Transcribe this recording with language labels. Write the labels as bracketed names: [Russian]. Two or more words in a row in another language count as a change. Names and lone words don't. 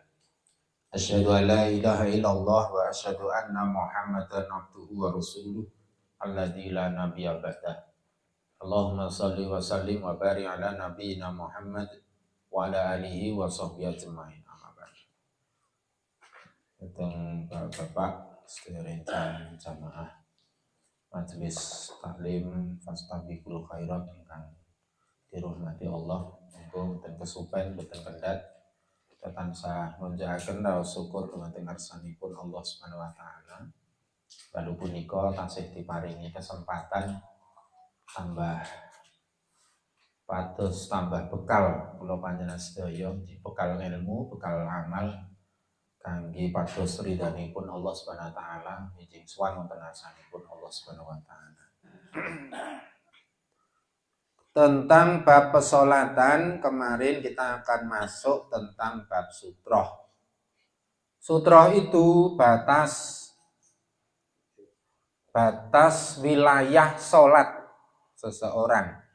[Arabic] أشهد أن لا إله إلا الله وأشهد أن محمدا عبده ورسوله الذي لا نبي بعده. اللهم صل وسلم وبارك على نبينا محمد وعلى آله وصحبه أجمعين. [Javanese] Tentang Bapak sedherek jamaah majelis taklim [Arabic] فاستبقوا الخيرات [Javanese] ingkang dirahmati Allah, monggo mboten kesupen mboten kendhat tansah ngunjakaken raos syukur dumateng ngarsanipun Allah [Arabic] سبحانه وتعالى. [Javanese] Lalu punika tansih diparingi kesempatan tambah pados tambah bekal kula panjenengan sedaya, bekal ilmu, bekal amal kangge pados ridhanipun Allah [Arabic] سبحانه وتعالى, [Javanese] mijing sowan wonten ngarsanipun Allah [Arabic] سبحانه وتعالى. [Indonesian] Tentang bab pesolatan kemarin kita akan masuk tentang bab sutroh. Sutroh itu batas wilayah sholat seseorang.